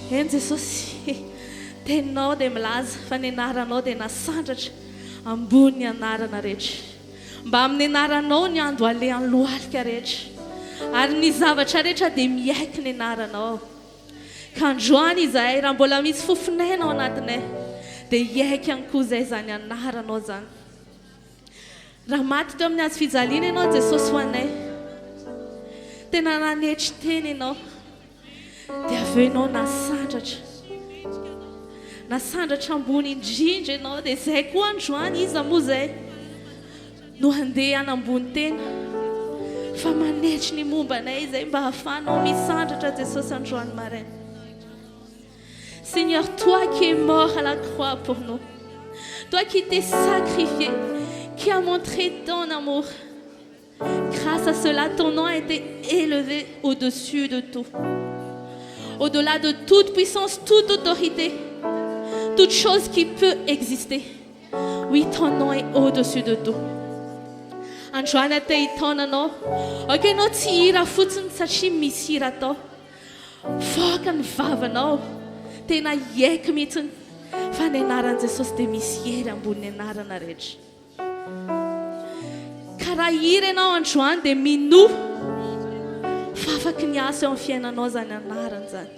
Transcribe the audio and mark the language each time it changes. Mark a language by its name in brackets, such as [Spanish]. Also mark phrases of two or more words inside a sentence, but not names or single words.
[Malagasy] Jesosy teninao dia milaza fa ny anaranao dia nasandratra ambony anarana rehetra mba amin'ny anaranao ny andro alehan'ny lohalika rehetra ary ny zavatra rehetra dia miaiky ny anaranao ka androany izahay raha mbola misy fofonainao anatinay dia iaiky ihany koa izay zany anaranao zany raha maty teo amin'ny azo fijaliana ianao Jesosy ho anay tena nanetry teny ianao dia aveo ianao nasandratra ambony indrindra ianao dia izay koa androany iza moa izay no handeha anambony tena fa manetry ny mombanay izay mba hahafahanao misandratra Jesosy androany maraina. [French] Seigneur, toi qui es mort à la croix pour nous, toi qui t'es sacrifié, qui a montré ton amour, grâce à cela, ton nom a été élevé au-dessus de tout. Au-delà de toute puissance, toute autorité, toute chose qui peut exister. Oui, ton nom est au-dessus de tout. [Malagasy] Androany te hitonanao, ianao tsy hira fotsiny satria misy hira atao. Voaka ny vavanao, tena iaiky mihitsiny fa ny anaran'i Jesosy dia misy hery ambony anarana rehetra. Ka raha hira ianao androany dia minoa fa afaky ny asa eo amin'ny fiainanao zany anarany zany.